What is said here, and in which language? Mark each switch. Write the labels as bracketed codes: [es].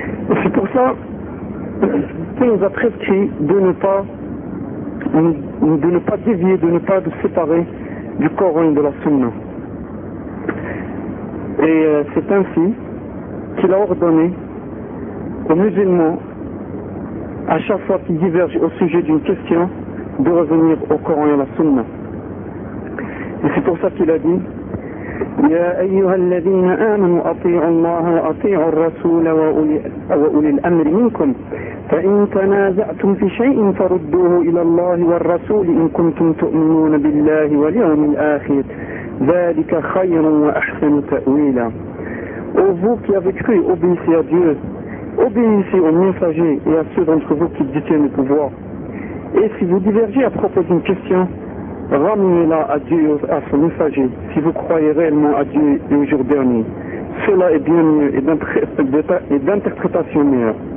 [fr] Et c'est pour ça qu'il nous a prescrit de ne pas dévier, de ne pas nous séparer du Coran et de la Sunna. Et c'est ainsi qu'il a ordonné aux musulmans, à chaque fois qu'ils divergent au sujet d'une question, de revenir au Coran et à la Sunna. Et c'est pour ça qu'il a dit: [ar] يا أيها الذين آمنوا أطيعوا الله وأطيعوا الرسول وأولي الأمر منكم فإن تنازعتم في شيء فردوه إلى الله والرسول إن كنتم تؤمنون بالله واليوم الآخر ذلك خير وأحسن تأويلا. [fr] Ô vous qui avez cru, obéissez à Dieu, obéissez aux messagers et à ceux d'entre vous qui détiennent le pouvoir. Et si vous divergez à propos d'une question, ramenez-la à Dieu, à son messager, si vous croyez réellement à Dieu et au jour dernier. Cela est bien mieux et d'interprétation meilleure.